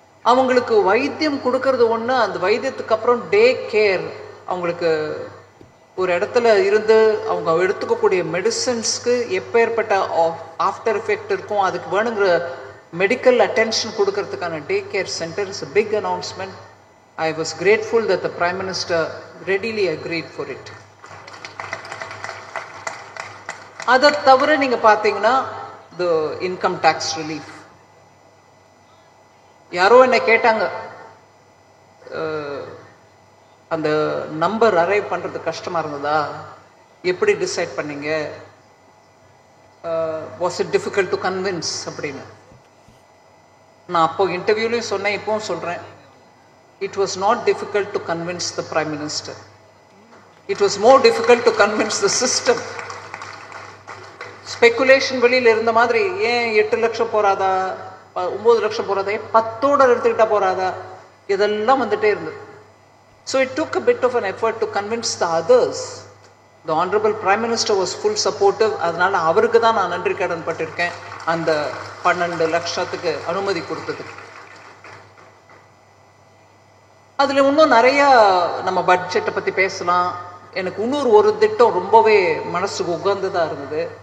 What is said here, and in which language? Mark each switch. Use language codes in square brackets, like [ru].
[ta] அவங்களுக்கு வைத்தியம் கொடுக்கறது ஒன்று, அந்த வைத்தியத்துக்கு அப்புறம் டே கேர், அவங்களுக்கு ஒரு இடத்துல இருந்து அவங்க எடுத்துக்கக்கூடிய மெடிசன்ஸ்க்கு எப்பேற்பட்ட ஆஃப்டர் எஃபெக்ட் இருக்கும், அதுக்கு வேணுங்கிற மெடிக்கல் அட்டென்ஷன் கொடுக்கறதுக்கான day care centre [en] Is a big announcement. I was grateful that the Prime Minister readily agreed for it. [ta] அதை தவிர நீங்க பார்த்தீங்கன்னா [en] the income tax relief. [ta] யாரோ என்ன கேட்டாங்க, அந்த நம்பர் அரைவ் பண்ணுறது கஷ்டமாக இருந்ததா, எப்படி டிசைட் பண்ணீங்க, [en] was it difficult to convince [ta] அப்படின்னு. நான் அப்போ இன்டர்வியூலையும் சொன்னேன், இப்போவும் சொல்கிறேன், [en] It was not difficult to convince the prime minister. It was more difficult to convince the system. [ta] Speculation வெளியில் இருந்த மாதிரி, ஏன் 8 லட்சம் போறாதா, 9 லட்சம் போறாதா, 10ஓட எடுத்துக்கிட்டா போறாதா, இதெல்லாம் வந்துட்டே இருந்தது. [en] So it took a bit of an effort to convince the others. The Honorable Prime Minister was full supportive. [ta] அதனால அவருக்கு தான் நான் நன்றி கடன் பட்டிருக்கேன், அந்த 12 லட்சத்துக்கு அனுமதி கொடுத்ததுக்கு. அதில் இன்னும் நிறைய நம்ம பட்ஜெட்டை பற்றி பேசலாம். எனக்கு இன்னொரு ஒரு திட்டம் ரொம்பவே மனசுக்கு உகந்ததாக இருந்தது.